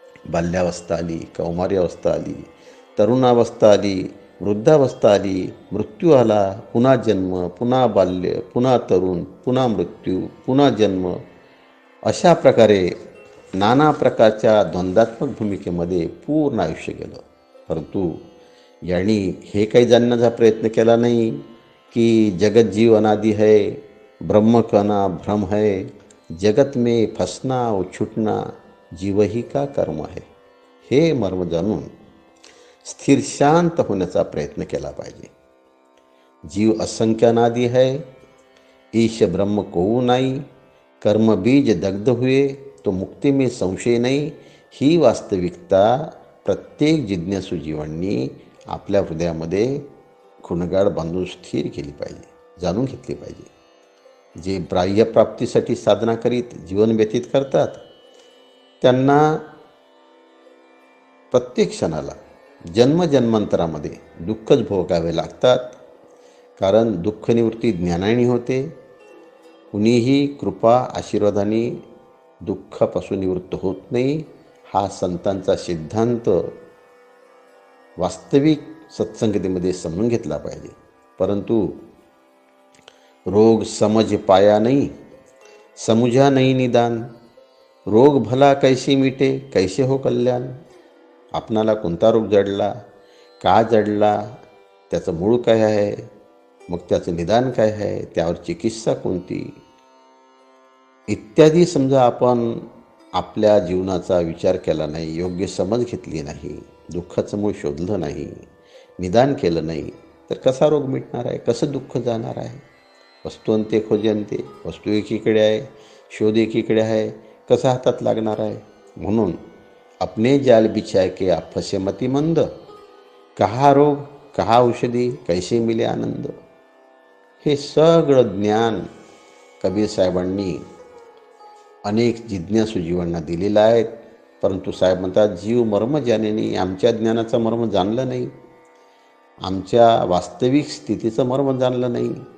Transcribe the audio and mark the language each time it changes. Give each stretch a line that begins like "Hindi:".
Marathi: बाल्यावस्था आली, कौमारी अवस्था आली, तरुणावस्था आली, वृद्धावस्था आली, मृत्यू आला, पुन्हा जन्म, पुन्हा बाल्य, पुन्हा तरुण, पुन्हा मृत्यू, पुन्हा जन्म, अशा प्रकारे नाना प्रकारच्या द्वंद्वात्मक भूमिकेमध्ये पूर्ण आयुष्य गेलं. परंतु यांनी हे काही जाणण्याचा प्रयत्न केला नाही की
Hindi: जगत जीव अनादि है, ब्रह्म कना भ्रम है, जगत में फसना और छुटना जीव ही का कर्म है.
Marathi: हे मर्म जाणून स्थिर शांत होण्याचा प्रयत्न केला पाहिजे.
Hindi: जीव असंख्य अनादि है, ईश ब्रह्म कोऊ नाही, कर्म बीज दग्ध हुए तो मुक्ती में संशय नाही.
Marathi: ही वास्तविकता प्रत्येक जिज्ञासू जीवांनी आपल्या हृदयामध्ये खुणगाड बांधून स्थिर केली पाहिजे, जाणून घेतली पाहिजे. जे बाह्यप्राप्तीसाठी साधना करीत जीवन व्यतीत करतात त्यांना प्रत्येक क्षणाला जन्मजन्मांतरामध्ये दुःखच भोगावे लागतात. कारण दुःखनिवृत्ती ज्ञानाने होते. कुणीही कृपा आशीर्वादाने दुःखापासून निवृत्त होत नाही. हा संतांचा सिद्धांत वास्तविक सत्संगतीमध्ये समजून घेतला पाहिजे.
Hindi: परंतु रोग समज पाया नहीं, समुझा नहीं निदान, रोग भला कैसे मिटे, कैसे हो कल्याण.
Marathi: आपणाला कोणता रोग जडला, का जडला, त्याचं मूळ काय आहे, मग त्याचं निदान काय आहे, त्यावर चिकित्सा कोणती इत्यादी समजा आपण आपल्या जीवनाचा विचार केला नाही, योग्य समज घेतली नाही, दुःखाचं मूळ शोधलं नाही, निदान केलं नाही, तर कसा रोग मिटणार आहे, कसं दुःख जाणार आहे. वस्तुअंते खोजंते, वस्तू एकीकडे आहे, शोध एकीकडे आहे, कसा हातात लागणार आहे.
Hindi: म्हणून अपने जाल बिछाय के आप फसे मती मंद, कहा रोग कहा औषधी, कैसे मिले आनंद.
Marathi: हे सगळं ज्ञान कबीर साहेबांनी अनेक जिज्ञासू जीवांना दिलेलं आहे. परंतु साहेब म्हणतात, जीव मर्म जाणेनी, आमच्या ज्ञानाचं मर्म जाणलं नाही, आमच्या वास्तविक स्थितीचं मर्म जाणलं नाही.